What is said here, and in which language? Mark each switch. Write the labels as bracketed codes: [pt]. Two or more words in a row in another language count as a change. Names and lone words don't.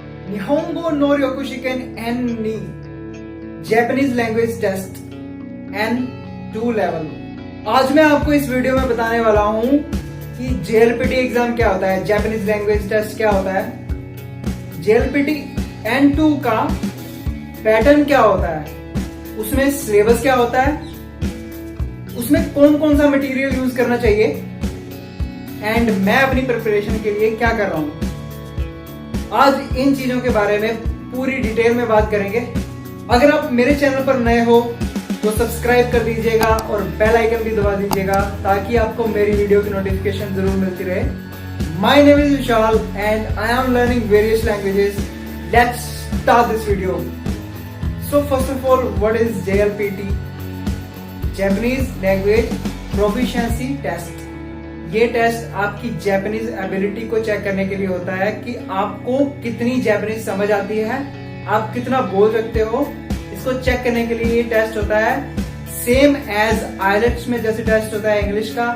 [ja] 日本語の力試験N二 [en] Japanese language test N2 level. [hi] आज मैं आपको इस वीडियो में बताने वाला हूं कि JLPT एग्जाम क्या होता है, [en] Japanese language test [hi] क्या होता है, JLPT N2 का पैटर्न क्या होता है, उसमें सिलेबस क्या होता है, उसमें कौन कौन सा [en] material use [hi] करना चाहिए एंड मैं अपनी प्रिपरेशन के लिए क्या कर रहा हूं। आज इन चीजों के बारे में पूरी डिटेल में बात करेंगे। अगर आप मेरे चैनल पर नए हो तो सब्सक्राइब कर दीजिएगा और [en] bell icon [hi] भी दबा दीजिएगा ताकि आपको मेरी वीडियो की नोटिफिकेशन जरूर मिलती रहे। [en] My name is Vishal and I am learning various languages. Let's start this video. So first of all, what is JLPT? Japanese Language Proficiency Test. [hi] ये टेस्ट आपकी [en] Japanese ability [hi] को चेक करने के लिए होता है कि आपको कितनी जापानीज समझ आती है, आप कितना बोल सकते हो। इसको चेक करने के लिए ये टेस्ट होता है [en] same as IELTS [hi] में जैसे टेस्ट होता है इंग्लिश का।